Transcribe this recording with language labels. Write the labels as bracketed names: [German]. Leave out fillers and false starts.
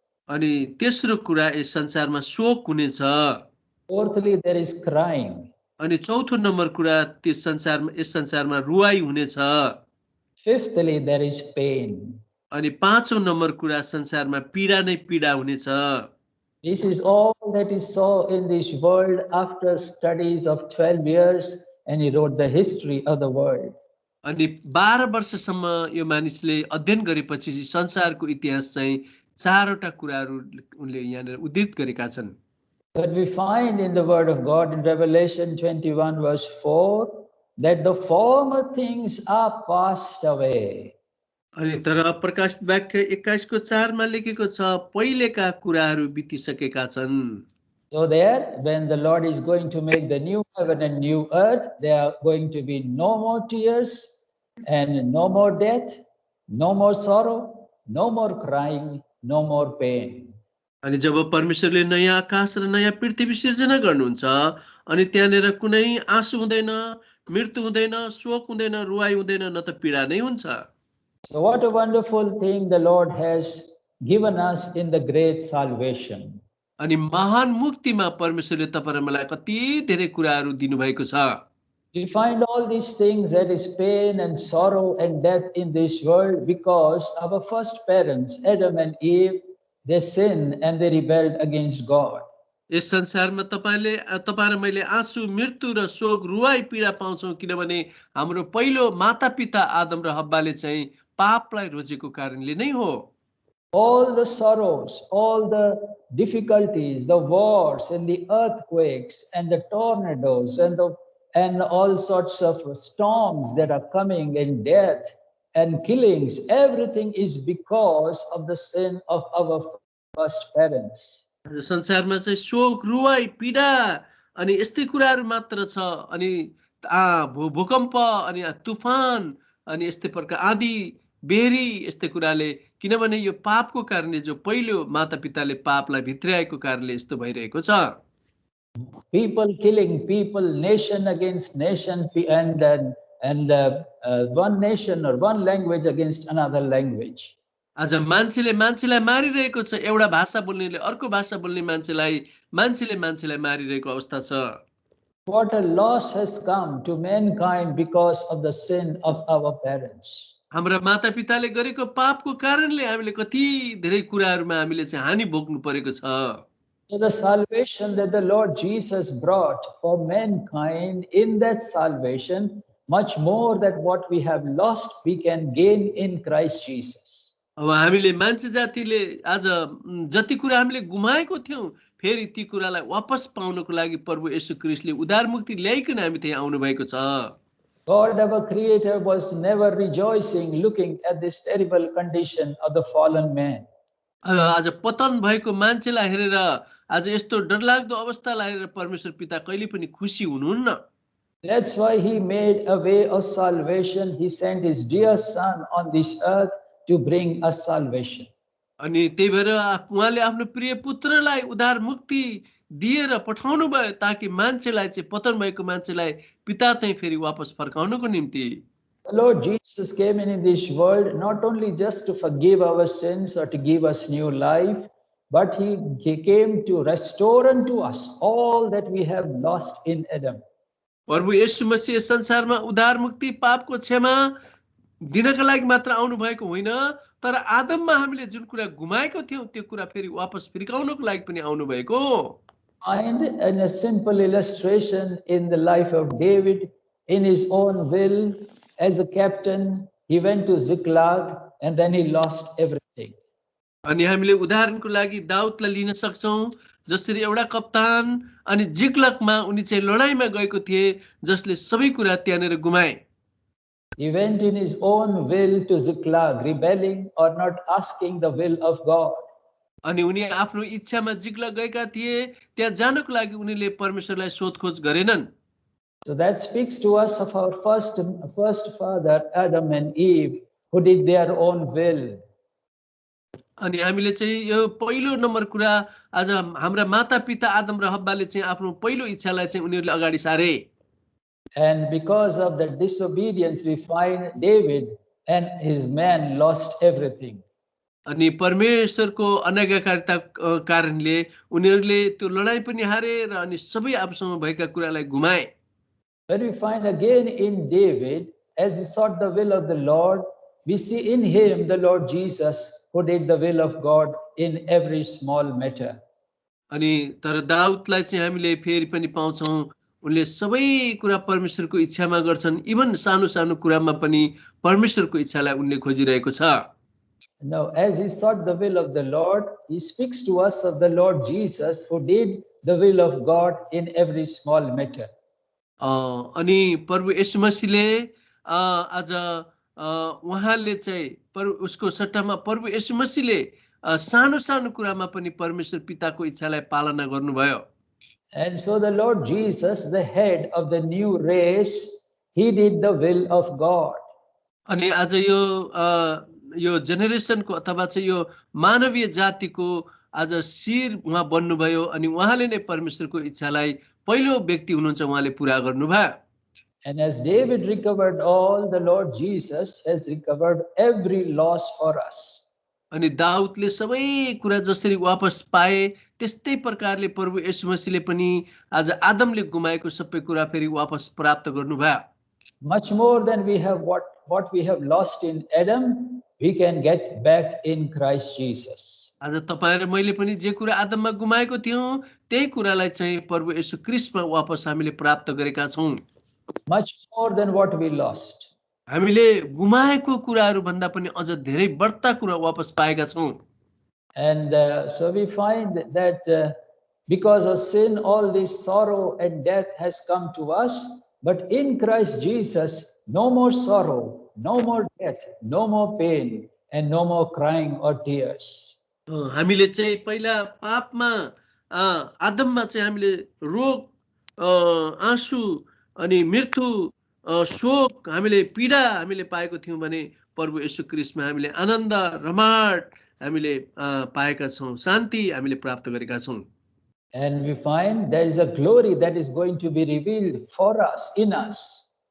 [Nepali] अनि तेस्रो कुरा, यस संसारमा शोक हुनेछ। [English] Fourthly, there is crying. [Nepali] अनि चौथो नम्बर कुरा, यस संसारमा रुवाई हुनेछ। [English] Fifthly, there is pain. [Nepali] अनि पाँचौं नम्बर कुरा, संसारमा पीडा नै पीडा हुनेछ। [English] This is all that he saw in this world after studies of 12 years, and he wrote the history of the world. [Nepali] अनि 12 वर्षसम्म यो मानिसले अध्ययन गरेपछि संसारको इतिहास चाहिँ 4 वटा कुराहरू उनले यहाँ उद्धृत गरेका छन्। [English] But we find in the word of God in Revelation 21 verse 4 that the former things are passed away. [Nepali] अनि तर प्रकाशित वाक्य 21 को 4 मा लेखेको छ, पहिलेका कुराहरू बितिसकेका छन्। [English] So there, when the Lord is going to make the new heaven and new earth, there are going to be no more tears and no more death, no more sorrow, no more crying, no more pain. [Nepali] अनि जब परमेश्वरले नयाँ आकाश र नयाँ पृथ्वी सिर्जना गर्नुहुन्छ, अनि त्यहाँनेर कुनै आँसु हुँदैन, मृत्यु हुँदैन, शोक हुँदैन, रुवाई हुँदैन, न त पीडा नै हुन्छ। [English] So what a wonderful thing the Lord has given us in the great salvation. [Nepali] अनि महान मुक्तिमा परमेश्वरले तपाईँ र मलाई कति धेरै कुराहरू दिनुभएको छ। [English] We find all these things, that is pain and sorrow and death in this world, because our first parents, Adam and Eve, they sinned and they rebelled against God. [Nepali] यस संसारमा तपाईँ र मैले आँसु, मृत्यु र शोक, रुवाई, पीडा पाउँछौँ, किनभने हाम्रो पहिलो मातापिता आदम र हव्वाले चाहिँ पापलाई रोजेको कारणले नै हो। [English] All the sorrows, all the difficulties, the wars and the earthquakes and the tornadoes and all sorts of storms that are coming, and death and killings, everything is because of the sin of our first parents. [Nepali] संसारमा चाहिँ शोक, रुवाई, पीडा अनि यस्तै कुराहरू मात्र छ। अनि भूकम्प अनि तुफान अनि यस्तै प्रकार आदि बेरी यस्तै कुराले, किनभने यो पापको कारणले, जो पहिलो मातापिताले पापलाई भित्र्याएको कारणले यस्तो भइरहेको छ। [English] People killing people, nation against nation, and one nation or one language against another language. [Nepali] आज मान्छेले मान्छेलाई मारिरहेको छ, एउटा भाषा बोल्नेले अर्को भाषा बोल्ने मान्छेले मान्छेलाई मारिरहेको अवस्था छ। [English] What a loss has come to mankind because of the sin of our parents. [Nepali] हाम्रा मातापिताले गरेको पापको कारणले हामीले कति धेरै कुराहरूमा हामीले चाहिँ हानि भोग्नु परेको छ। [English] So the salvation that the Lord Jesus brought for mankind, in that salvation, much more than what we have lost, we can gain in Christ Jesus. [Nepali] अब हामीले मान्छे जातिले आज जति कुरा हामीले गुमाएको थियौं, फेरि ती कुरालाई वापस पाउनको लागि प्रभु येशू ख्रीष्टले उद्धार मुक्ति ल्याइकन हामी त्यहाँ आउनु भएको छ। [English] God, our Creator, was never rejoicing looking at this terrible condition of the fallen man. [Nepali] आज पतन भएको मान्छेलाई हेरेर, आज यस्तो डरलाग्दो अवस्थालाई हेरेर परमेश्वर पिता कहिले पनि खुसी हुनुहुन्न। [English] That's why He made a way of salvation. He sent His dear Son on this earth to bring us salvation. [Nepali] अनि त्यही भएर उहाँले आफ्नो प्रिय पुत्रलाई उद्धार मुक्ति दिएर पठाउनु भयो, ताकि मान्छेलाई चाहिँ पतन भएको मान्छेलाई पिता चाहिँ फेरि वापस फर्काउनको निम्ति। [English] The Lord Jesus came in this world not only just to forgive our sins or to give us new life, but He came to restore unto us all that we have lost in Adam. [Nepali] प्रभु येशू मसीह संसारमा उद्धार मुक्ति पापको क्षमा दिनका लागि मात्र आउनु भएको होइन, तर आदममा हामीले जुन कुरा गुमाएको थियौं त्यो कुरा फेरि वापस फर्काउनको लागि पनि आउनु भएको। [English] And in a simple illustration in the life of David, in his own will, as a captain, he went to Ziklag and then he lost everything. [Nepali] अनि हामीले उदाहरणको लागि दाउदलाई लिन सक्छौं, जसरी एउटा कप्तान अनि जिक्लगमा उनी चाहिँ लडाईमा गएको थिए, जसले सबै कुरा त्यहाँनेर गुमाए। [English] He went in his own will to Ziklag, rebelling or not asking the will of God. [Nepali] अनि उनी आफ्नो इच्छामा जिक्लग गएका थिए, त्यहाँ जानको लागि उनीले परमेश्वरलाई सोधखोज गरेनन्। [English] So that speaks to us of our first father Adam and Eve, who did their own will. [Nepali] अनि हामीले चाहिँ यो पहिलो नम्बर कुरा, आज हाम्रा मातापिता आदम र हव्वाले चाहिँ आफ्नो पहिलो इच्छालाई चाहिँ उनीहरूले अगाडि सारे। [English] And because of the disobedience, we find David and his men lost everything. [Nepali] अनि परमेश्वरको अनाज्ञाकारिता कारणले उनीहरूले त्यो लडाई पनि हारे र अनि सबै आफूसँग भएका कुरालाई गुमाए। [English] But we find again in David, as he sought the will of the Lord, we see in him the Lord Jesus, who did the will of God in every small matter. [Nepali] अनि तर दाउदलाई चाहिँ हामीले फेरि पनि पाउँछौं, उनले सबै कुरा परमेश्वरको इच्छामा गर्छन्, इभन सानो सानो कुरामा पनि परमेश्वरको इच्छालाई उनले खोजिरहेको छ। [English] Now, as he sought the will of the Lord, he speaks to us of the Lord Jesus, who did the will of God in every small matter. [Nepali] अनि प्रभु येशू मसीहले आज उहाँले चाहिँ उसको सट्टामा प्रभु येशू मसीहले सानो सानो कुरामा पनि परमेश्वर पिताको इच्छालाई पालना गर्नुभयो। [English] And so the Lord Jesus, the head of the new race, he did the will of God. [Nepali] अनि आज यो जेनेरेसनको अथवा चाहिँ यो मानवीय जातिको आज शिर उहाँ बन्नुभयो, अनि उहाँले नै परमेश्वरको इच्छालाई पहिलो व्यक्ति हुनुहुन्छ, उहाँले पूरा गर्नुभयो। [English] And as David recovered all, the Lord Jesus has recovered every loss for us. [Nepali] अनि दाउदले सबै कुरा जसरी वापस पाए त्यस्तै प्रकारले प्रभु येशू मसीहले पनि आज आदमले गुमाएको सबै कुरा फेरि वापस प्राप्त गर्नुभयो। [English] Much more than what we have lost in Adam, we can get back in Christ Jesus. [Nepali] आज तपाईं र मैले पनि जे कुरा आदममा गुमाएको थियौं त्यही कुरालाई चाहिँ प्रभु येशू ख्रीष्टमा वापस हामीले प्राप्त गरेका छौं। [English] Much more than what we lost. [Nepali] हामीले गुमाएको कुराहरू भन्दा पनि अझ धेरै बढ्ता कुरा वापस पाएका छौं। [English] And so we find that because of sin, all this sorrow and death has come to us. But in Christ Jesus, no more sorrow, no more death, no more pain, and no more crying or tears. [Nepali] हामीले चाहिँ पहिला पापमा आदममा चाहिँ हामीले रोग आँसु अनि मृत्यु शोक हामीले पीडा हामीले पाएको थियौं भने प्रभु येशू ख्रीष्टमा हामीले आनन्द रमाट हामीले पाएका छौं, शान्ति हामीले प्राप्त गरेका छौं। [English] And we find there is a glory that is going to be revealed for us, in us.